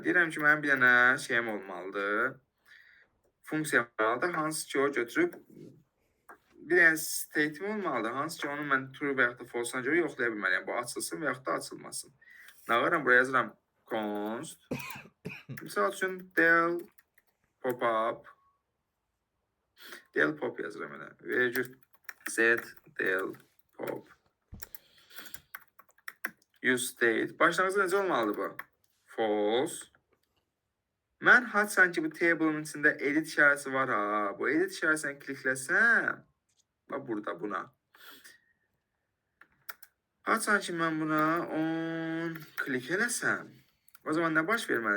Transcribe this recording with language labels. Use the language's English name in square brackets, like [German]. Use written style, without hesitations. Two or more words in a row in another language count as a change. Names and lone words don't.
[Azerbaijani] Deyirəm ki, mənim bir dənə şeyim olmalıdır. Funksiyam olmalıdır. Hansı ki, o götürüb bir dənə state'im olmalıdır. Hansı ki, onu mən true və yaxud da false-na görə yoxlaya bilməliyəm. Bu açılsın və yaxud da açılmasın. Nə varam? Buraya yazıram const. Misal üçün [English] del pop-up. Del pop [Azerbaijani] yazıram elə. Virgül [English] set del pop. Use state. [Azerbaijani] Başlanğıcı necə olmalıdır bu? False. Mən haçan ki, bu table'ın içində edit işarəsi var ha. Bu edit işarəsini klikləsəm, bax burada, buna. Haçan ki, mən buna 10 klik eləsəm, o zaman nə baş verməli?